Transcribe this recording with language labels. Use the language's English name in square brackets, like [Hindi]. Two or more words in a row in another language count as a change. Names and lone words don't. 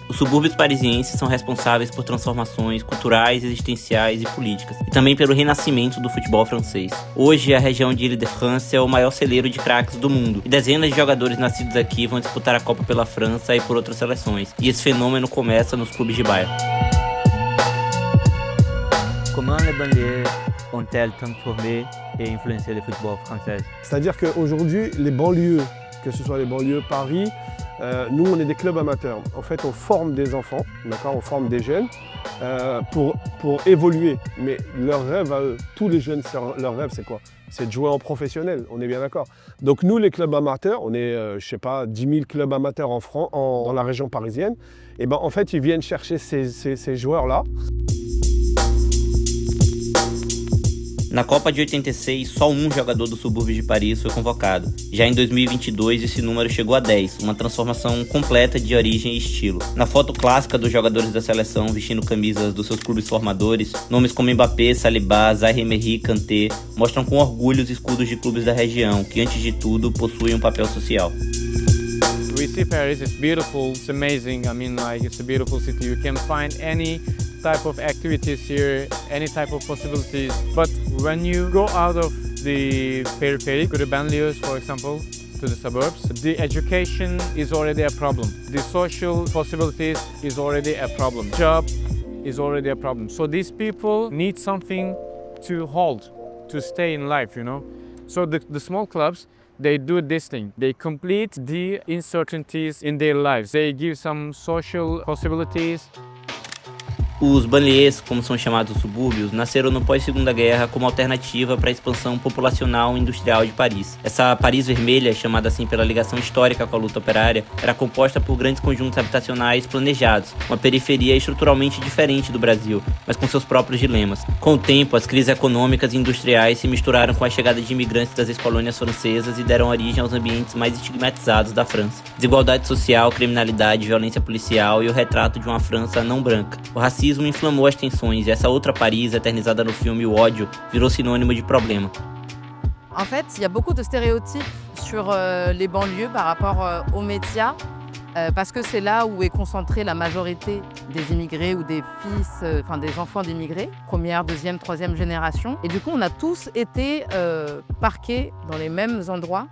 [Portuguese] Os subúrbios parisienses são responsáveis por transformações culturais, existenciais e políticas, e também pelo renascimento do futebol francês. Hoje, a região de Île-de-France é o maior celeiro de craques do mundo, e dezenas de jogadores nascidos aqui vão disputar a Copa pela França e por outras seleções, e esse fenômeno começa nos clubes de bairro. [French] Comment les banlieues ont-elles transformé et influencé le football français? C'est-à-dire qu'aujourd'hui, les banlieues, que ce soit les banlieues Paris, nous on est des clubs amateurs. En fait, on forme des enfants, d'accord, on forme des jeunes pour évoluer. Mais leur rêve à eux, tous les jeunes, leur rêve c'est quoi? C'est de jouer en professionnel, on est bien d'accord. Donc nous, les clubs amateurs, on est, 10 000 clubs amateurs dans la région parisienne. Et ben en fait, ils viennent chercher ces joueurs-là. [Portuguese] Na Copa de 86, só um jogador do subúrbio de Paris foi convocado. Já em 2022, esse número chegou a 10, uma transformação completa de origem e estilo. Na foto clássica dos jogadores da seleção vestindo camisas dos seus clubes formadores, nomes como Mbappé, Saliba, Zaïre-Emery, Kanté mostram com orgulho os escudos de clubes da região, que antes de tudo possuem um papel social. [English] We see Paris, it's beautiful, it's amazing. I mean, it's a beautiful city. You can find any type of activities here, any type of possibilities. But when you go out of the periphery, to the banlieues, for example, to the suburbs, the education is already a problem. The social possibilities is already a problem. Job is already a problem. So these people need something to hold, to stay in life, you know. So the small clubs, they do this thing. They complete the uncertainties in their lives. They give some social possibilities. [Portuguese] Os banlieues, como são chamados os subúrbios, nasceram no pós-Segunda Guerra como alternativa para a expansão populacional e industrial de Paris. Essa Paris vermelha, chamada assim pela ligação histórica com a luta operária, era composta por grandes conjuntos habitacionais planejados, uma periferia estruturalmente diferente do Brasil, mas com seus próprios dilemas. Com o tempo, as crises econômicas e industriais se misturaram com a chegada de imigrantes das ex-colônias francesas e deram origem aos ambientes mais estigmatizados da França. Desigualdade social, criminalidade, violência policial e o retrato de uma França não branca. O racismo inflamou as tensões e essa outra Paris, eternizada no filme O Ódio, virou sinônimo de problema. [French] En fait, il y a beaucoup de stéréotypes sur les banlieues par rapport aux médias, parce que c'est là où est concentrée la majorité des immigrés ou des fils, des enfants d'immigrés, première, deuxième, troisième génération. Et du coup, on a tous été parqués dans les mêmes endroits.